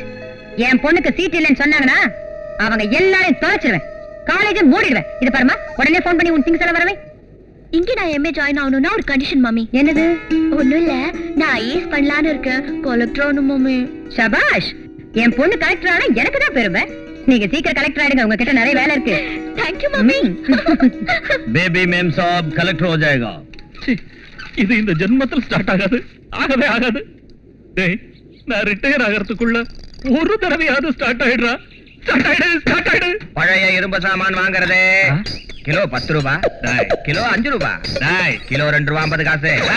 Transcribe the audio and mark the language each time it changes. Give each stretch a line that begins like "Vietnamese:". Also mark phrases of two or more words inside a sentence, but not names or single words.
Tamil: என் பொண்ணுக்கு சீட் இல்லைன்னு சொன்னாங்கன்னா அவங்க எல்லாரையும் தொலைச்சிருவேன், காலேஜை மூடிடுவேன். இது பாருமா, உடனே போன் பண்ணி உன் திங்ஸ் எல்லாம் வரவே. இங்க நான் எம்ஏ ஜாயின் ஆகணும்னா ஒரு கண்டிஷன் மம்மி. என்னது? ஒண்ணும் இல்ல, நான் ஐஏஎஸ் பண்ணலான்னு இருக்கேன். கலெக்டர் ஆகணும் மம்மி. ஷபாஷ், என் பொண்ணு கலெக்டர் ஆனா எனக்கு தான் பெருமை. நீங்க சீக்கிரம் கலெக்டர் ஆயிடுங்க, உங்ககிட்ட நிறைய வேலை இருக்கு.
English: thank you mummy.
Hindi: बेबी मेम साहब कलेक्टर हो जाएगा.
Tamil: இது இந்த ஜென்மத்தில் ஸ்டார்ட் ஆகாது, ஆகவே ஆகாது. டேய், நான் ரிட்டையர் ஆகிறதுக்குள்ள ஒரு தடவையாவது ஸ்டார்ட் ஆயிடுறா. ஸ்டார்ட் ஆயிடு. பழைய இரும்பு சாமான் வாங்குறதே கிலோ 10 ரூபாய், கிலோ 5 ரூபாய், கிலோ 2 ரூபாய் 50 காசு.